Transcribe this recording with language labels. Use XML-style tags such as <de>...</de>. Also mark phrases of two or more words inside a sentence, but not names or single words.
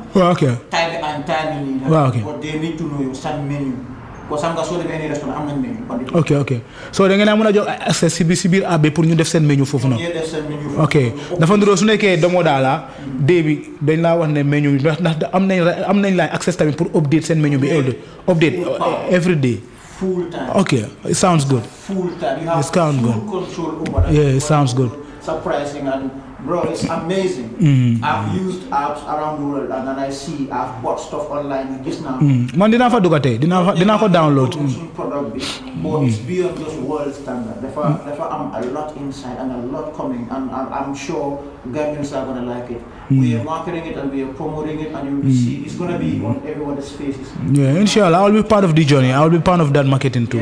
<en>okay time and time yi okay but they need to know your stand menu because</en> <wo>am nga soo demee</wo> <en>any restaurant</en> <wo>am nañ menu okay so da ngeen a mën a jox accès si biir app bi pour ñu def seen menu foofu noonu ok dafa nduroo su nekkee demoo daala dee bi dañ laa wax ne menu bi ndax am nañ laay accès tamit pour update seen menu bi</wo> <en>update every day full time okay it sounds good full time you have full control over that yeah it sounds good surprising and bro, it's amazing. I've used apps around the world and then I see I've bought stuff online just now.</en> <wo>Man, dinaa fa dugate, dinaa ko download.</wo> <en>Product, but it's beyond just world standard. Therefore, a lot inside and a lot coming, and I'm sure Gambians are gonna like it. We are marketing it and we are promoting it, and you will see it's gonna be on everyone's faces. Yeah, inshallah, I'll be part of the journey. I'll be part of that marketing too.</en>